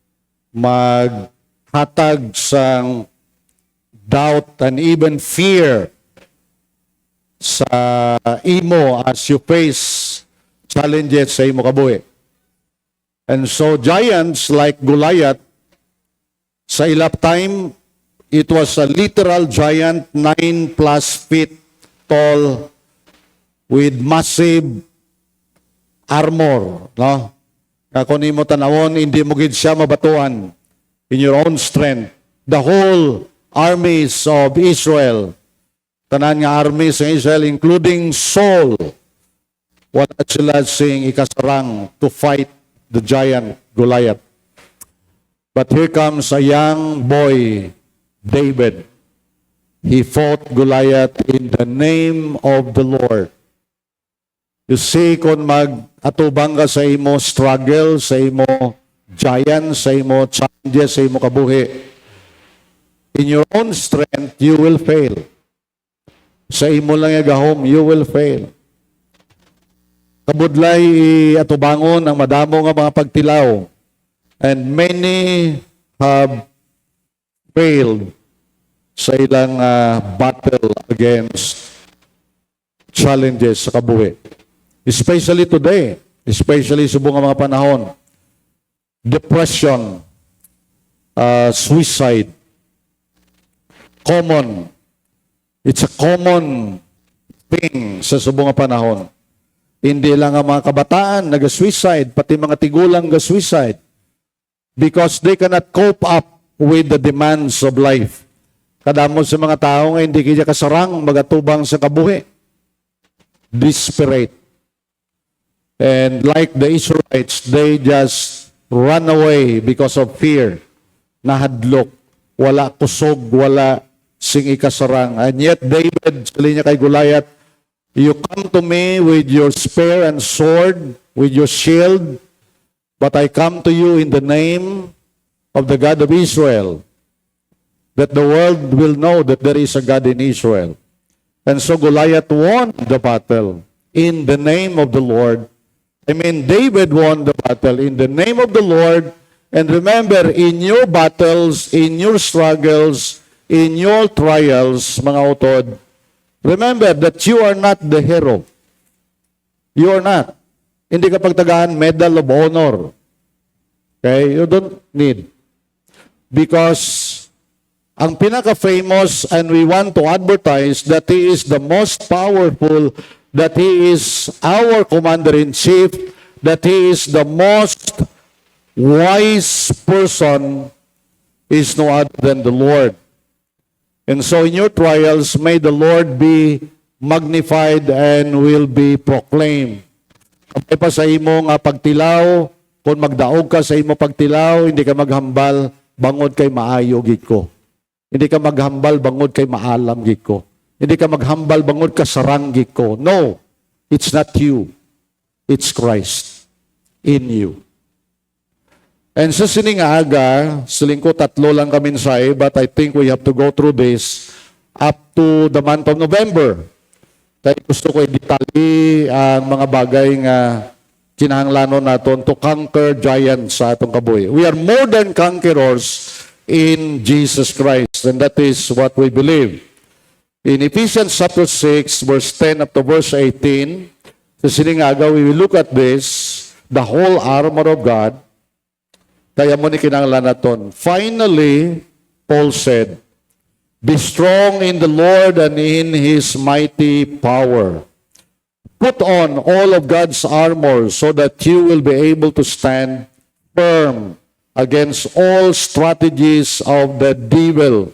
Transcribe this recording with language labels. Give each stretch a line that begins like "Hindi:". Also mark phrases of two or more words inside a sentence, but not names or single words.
Hiligaynon: Maghatag sang
English: doubt and even fear
Hiligaynon: sa imo
English: as you face challenges
Hiligaynon: sa imo kabuhi.
English: And so giants like Goliath,
Hiligaynon: sa ilap
English: time, it was a literal giant, 9+ feet tall, with massive armor, no?
Hiligaynon: Kung nimo tanawon, hindi mo gid siya mabatuan
English: in your own strength. The whole armies of Israel,
Hiligaynon: tanan nga armies ng Israel, including Saul, wala sila sing ikasarang
English: to fight the giant Goliath. But here comes a young boy, David. He fought Goliath in the name of the Lord. You see,
Hiligaynon: kung mag-atubang ka sa imo struggle, sa imo giant, sa imo challenges, sa imo kabuhi,
English: in your own strength, you will fail.
Hiligaynon: Sa imo lang gahom,
English: you will fail.
Hiligaynon: Kabudlay atubangon ang madamo nga mga pagtilaw.
English: And many have failed
Hiligaynon: sa ilang
English: battle against challenges
Hiligaynon: sa kabuhi.
English: Especially today, especially
Hiligaynon: sa mga panahon.
English: Depression, suicide, common. It's a common thing
Hiligaynon: sa subong nga panahon. Hindi lang ang mga kabataan nag-suicide, pati mga tigulang nag-suicide
English: because they cannot cope up with the demands of life.
Hiligaynon: Kadamo sa mga tao nga hindi kaya kasarang magatubang sa kabuhi.
English: Desperate. And like the Israelites, they just run away because of fear.
Hiligaynon: Nahadlok. Wala kusog, wala sing ikasarang.
English: And yet David,
Hiligaynon: sabi niya kay
English: Goliath, you come to me with your spear and sword, with your shield, but I come to you in the name of the God of Israel, that the world will know that there is a God in Israel. And so Goliath won the battle in the name of the Lord. David won the battle in the name of the Lord. And remember, in your battles, in your struggles, in your trials,
Hiligaynon: mga utod,
English: remember that you are not the hero. You are not.
Hiligaynon: Hindi ka pagtagaan Medal of Honor.
English: Okay? You don't need. Because
Hiligaynon: ang pinaka-famous,
English: and we want to advertise that he is the most powerful, that he is our commander-in-chief, that he is the most wise person, is no other than the Lord. And so in your trials, may the Lord be magnified and will be proclaimed.
Hiligaynon: Kapag pa sa imo nga pagtilaw, kung magdaog ka sa imo pagtilaw, hindi ka maghambal, bangod kay maayo gid ko. Hindi ka maghambal, bangod kay maalam gid ko. Hindi ka maghambal, bangod ka sarang gid ko.
English: No, it's not you. It's Christ in you. And
Hiligaynon: sa sining aga, silingko tatlo lang kami say,
English: but I think we have to go through this up to the month of November.
Hiligaynon: Kaya gusto ko i-detalye ang mga bagay nga kinahanglanon naton
English: to conquer giants
Hiligaynon: sa atong kabuhi.
English: We are more than conquerors in Jesus Christ, and that is what we believe. In Ephesians chapter 6, verse 10 up to verse 18,
Hiligaynon: sa sining aga,
English: we will look at this, the whole armor of God.
Hiligaynon: Kaya mo ni kinanglan naton.
English: Finally, Paul said, Be strong in the Lord and in His mighty power. Put on all of God's armor so that you will be able to stand firm against all strategies of the devil.